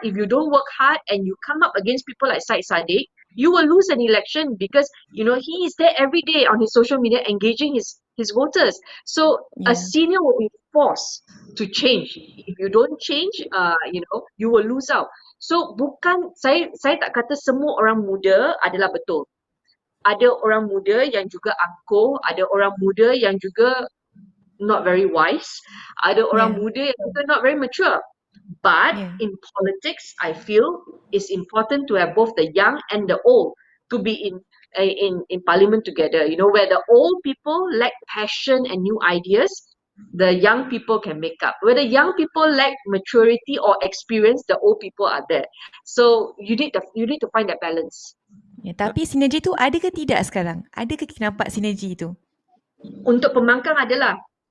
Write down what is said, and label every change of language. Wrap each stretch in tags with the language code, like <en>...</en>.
<en>If you don't work hard and you come up against people like Syed Saddiq, you will lose an election because he is there every day on his social media engaging his voters. So a Yeah. senior will be forced to change. If you don't change, you will lose out.</en> <ms>So saya tak kata semua orang muda adalah betul. Ada orang muda yang juga angkuh, ada orang muda yang juga</ms> <en>not very wise,</en> <ms>ada orang</ms> <en>Yeah.</en> <ms>muda yang juga</ms> <en>not very mature. But Yeah. in politics, I feel it's important to have both the young and the old to be in parliament together. Where the old people lack passion and new ideas, the young people can make up. Where the young people lack maturity or experience, the old people are there. So you need to find that balance.</en> <ms>Ya, tapi sinergi tu ada ke tidak sekarang? Ada ke kita nampak sinergi tu? Untuk pembangkang adalah.</ms>